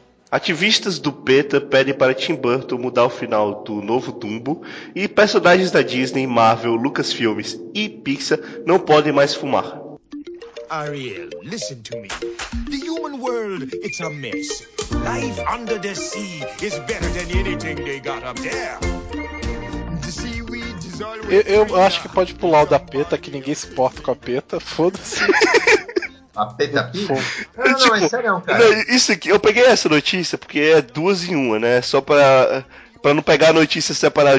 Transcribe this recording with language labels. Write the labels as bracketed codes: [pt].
[pt] Ativistas do PETA pedem para Tim Burton mudar o final do novo Dumbo e personagens da Disney, Marvel, Lucasfilmes e Pixar não podem mais fumar. [en] Ariel, listen to me. The human world, it's a mess. Life under the sea is better than anything they got up there. The seaweed is always... [pt] Eu acho que pode pular o da PETA, que ninguém se importa com a PETA, foda-se. A Peppa Pig? Não, não, tipo, é sério, cara. Isso aqui, eu peguei essa notícia porque é duas em uma, né? Só pra, pra não pegar a notícia separada.